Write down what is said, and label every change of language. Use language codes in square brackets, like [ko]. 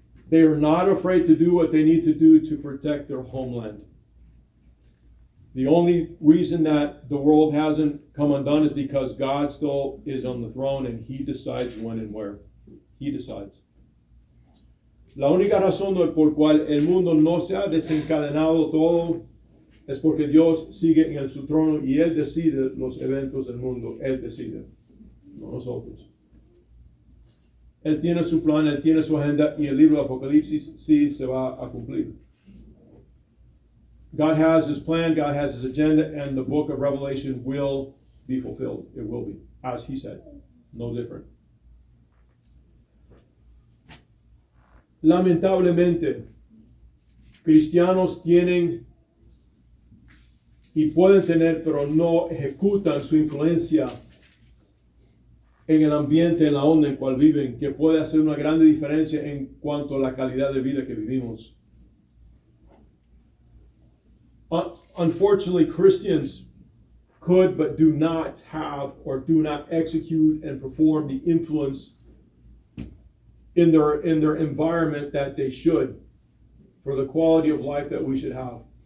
[en] They are not afraid to do what they need to do to protect their homeland. The only reason that the world hasn't come undone is because God still is on the throne and He decides when and where. He decides. [es] La única razón por cual el mundo no se ha desencadenado todo es porque Dios sigue en su trono y Él decide los eventos del mundo. Él decide, no nosotros. Él tiene su plan, Él tiene su agenda y el libro de Apocalipsis sí se va a cumplir. [en] God has His plan, God has His agenda, and the book of Revelation will be fulfilled. It will be, as He said, no different. [es] Lamentablemente, cristianos tienen y pueden tener, pero no ejecutan su influencia en el ambiente, en la onda en cual viven, que puede hacer una grande diferencia en cuanto a la calidad de vida que vivimos. [en] Unfortunately, Christians could but do not have or do not execute and perform the influence in their environment that they should for the quality of life that we should have.